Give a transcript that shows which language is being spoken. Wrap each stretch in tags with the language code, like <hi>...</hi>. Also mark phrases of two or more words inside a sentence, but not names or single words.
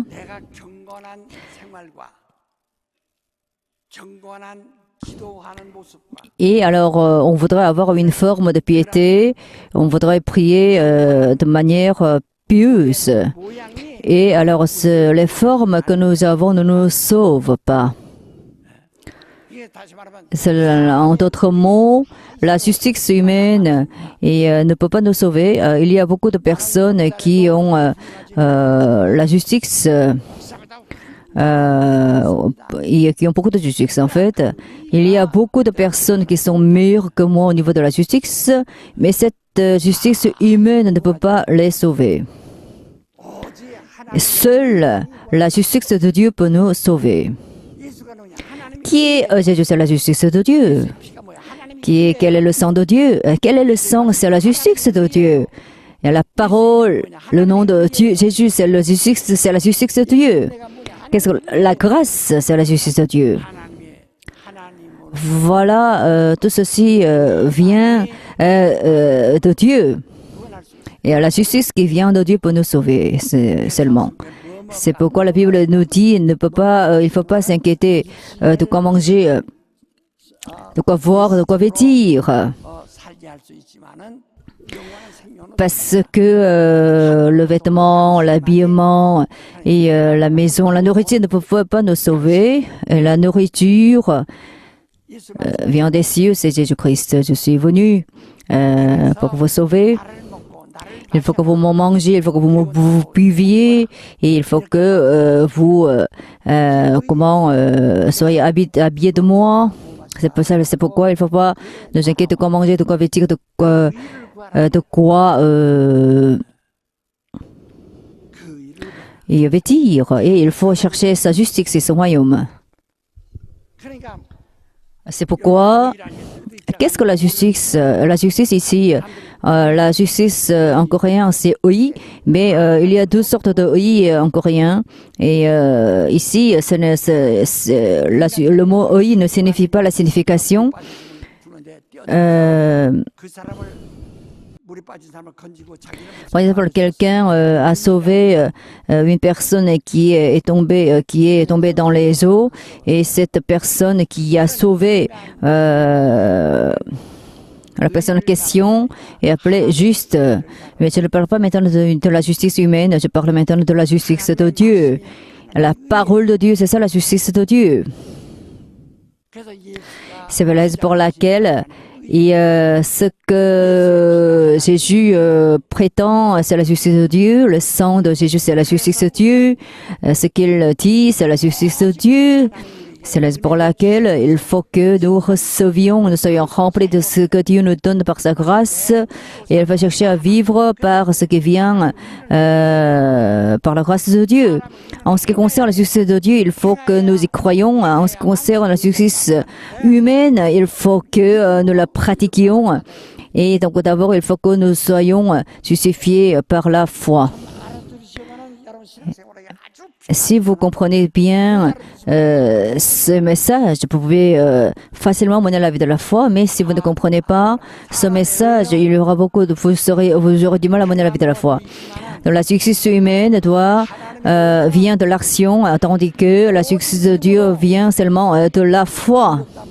<ko>내가 경건한 생활과 경건한 기도하는 모습과</ko> <fr>et alors on voudrait avoir une forme de piété, on voudrait prier de manière pieuse.</fr> <ko>모양이</ko> <fr>Et alors les formes que nous avons ne nous sauvent pas.</fr> <ko>이게 다시 말하면</ko> <fr>En d'autres mots, la justice humaine ne peut pas nous sauver. Il y a beaucoup de personnes qui ont la justice, et qui ont beaucoup de justice en fait. Il y a beaucoup de personnes qui sont meilleures que moi au niveau de la justice, mais cette justice humaine ne peut pas les sauver.</fr> <ko>오직 하나님</ko> <fr>Seule la justice de Dieu peut nous sauver.</fr> <ko>예수가 누구냐 하나님</ko> <fr>Qui est Jésus? C'est la justice de Dieu.</fr> <ko>피가 뭐야 하나님</ko> <fr>Quel est le sang de Dieu? Quel est le sang? C'est la justice de Dieu. Et la parole, le nom de Dieu, Jésus, c'est la justice de Dieu. Qu'est-ce que la grâce? C'est la justice de Dieu.</fr> <ko>하나님으로</ko> <fr>Voilà, tout ceci vient de Dieu.</fr> <ko>구원할 수 있어요.</ko> <fr>Et la justice qui vient de Dieu peut nous sauver seulement. C'est pourquoi la Bible nous dit il ne faut pas s'inquiéter de quoi manger, de quoi voir, de quoi vêtir.</fr> <ko>살게 할 수 있지만은 영원한 생명은</ko> <fr>Parce que le vêtement, l'habillement et la maison, la nourriture ne peuvent pas nous sauver. Et la nourriture</fr> <ko>예수</ko> <fr>vient des cieux, c'est Jésus-Christ. Je suis venu pour vous sauver.</fr> <ko>나를 먹고 나를</ko> <fr>Il faut que vous me mangiez, il faut que vous buviez et il faut que vous soyez habillés de moi. C'est pourquoi il ne faut pas nous inquiéter de quoi manger, de quoi vêtir, de quoi</fr> <ko>그 일을</ko> <fr>et vêtir. Et il faut chercher sa justice et son royaume.</fr> <ko>그러니까</ko> <fr>C'est pourquoi, qu'est-ce que la justice? La justice ici, la justice en coréen, c'est oi, mais il y a deux sortes de oi en coréen. Et ici, le mot oi ne signifie pas la signification.</fr> <ko>주는데 그 사람을 물에 빠진 사람을 건지고 자기는</ko> <fr>Par exemple, quelqu'un a sauvé une personne qui est tombée dans les eaux, et cette personne qui a sauvé la personne en question est appelée juste. Mais je ne parle pas maintenant de la justice humaine, je parle maintenant de la justice de Dieu. La parole de Dieu, c'est ça la justice de Dieu.</fr> <ko>그래서 예수가</ko> <fr>C'est la raison pour laquelle ce que Jésus prétend, c'est la justice de Dieu. Le sang de Jésus, c'est la justice de Dieu. Ce qu'il dit, c'est la justice de Dieu. C'est la raison pour laquelle il faut que nous recevions, nous soyons remplis de ce que Dieu nous donne par sa grâce. Et il faut chercher à vivre par ce qui vient par la grâce de Dieu. En ce qui concerne la justice de Dieu, il faut que nous y croyons. En ce qui concerne la justice humaine, il faut que nous la pratiquions. Et donc d'abord, il faut que nous soyons justifiés par la foi.</fr> <ko>알아들으시면은 여러분 신앙생활에 아주</ko> <fr>Si vous comprenez bien ce message, vous pouvez facilement mener la vie de la foi, mais si vous ne comprenez pas ce message, il y aura vous aurez du mal à mener la vie de la foi. Donc, la justice humaine vient de l'action, tandis que la justice de Dieu vient seulement de la foi.</fr>